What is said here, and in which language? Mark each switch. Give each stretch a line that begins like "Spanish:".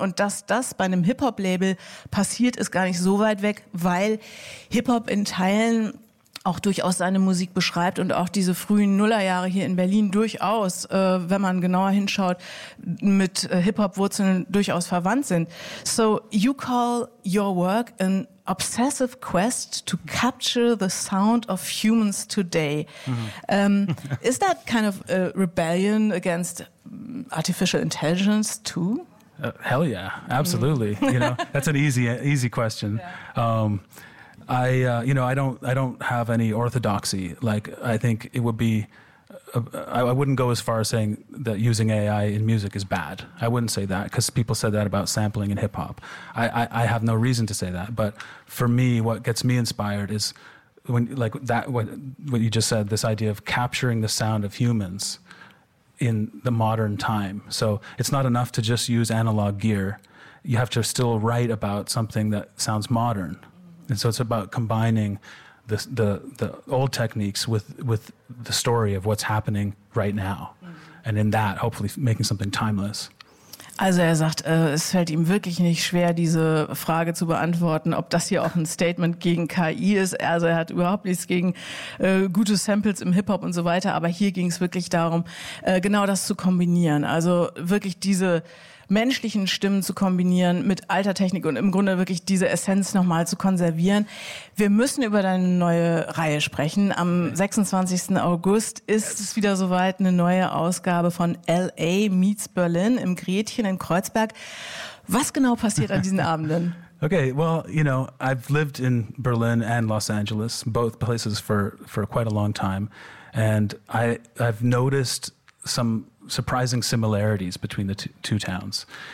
German: Und dass das bei einem Hip-Hop-Label passiert, ist gar nicht so weit weg, weil Hip-Hop in Teilen auch durchaus seine Musik beschreibt und auch diese frühen Nullerjahre hier in Berlin durchaus, wenn man genauer hinschaut, mit Hip-Hop-Wurzeln durchaus verwandt sind.
English: So you call your work an obsessive quest to capture the sound of humans today. Mm-hmm. Is that kind of a rebellion against artificial intelligence too? Hell yeah, absolutely. Mm. You know, that's an easy question. Yeah. I don't have any orthodoxy. Like, I think it would be, I wouldn't go as far as saying that using AI in music is bad. I wouldn't say that because people said that about sampling in hip hop. I have no reason to say that. But for me, what gets me inspired is when, like that, what you just said, this idea of capturing the sound of humans in the modern time. So it's not enough to just use analog gear. You have to still write about something that sounds modern. And so it's about combining the old techniques with the story of what's happening right now. And in that, hopefully making something timeless.
German: Also er sagt, es fällt ihm wirklich nicht schwer, diese Frage zu beantworten, ob das hier auch ein Statement gegen KI ist. Also er hat überhaupt nichts gegen gute Samples im Hip-Hop und so weiter. Aber hier ging es wirklich darum, genau das zu kombinieren. Also wirklich diese menschlichen Stimmen zu kombinieren mit alter Technik und im Grunde wirklich diese Essenz nochmal zu konservieren. Wir müssen über deine neue Reihe sprechen. Am 26. August ist es wieder soweit, eine neue Ausgabe von LA Meets Berlin im Gretchen in Kreuzberg. Was genau passiert an diesen Abenden?
English: Okay, well, you know, I've lived in Berlin and Los Angeles, both places for quite a long time. And I've noticed some surprising similarities between the two towns.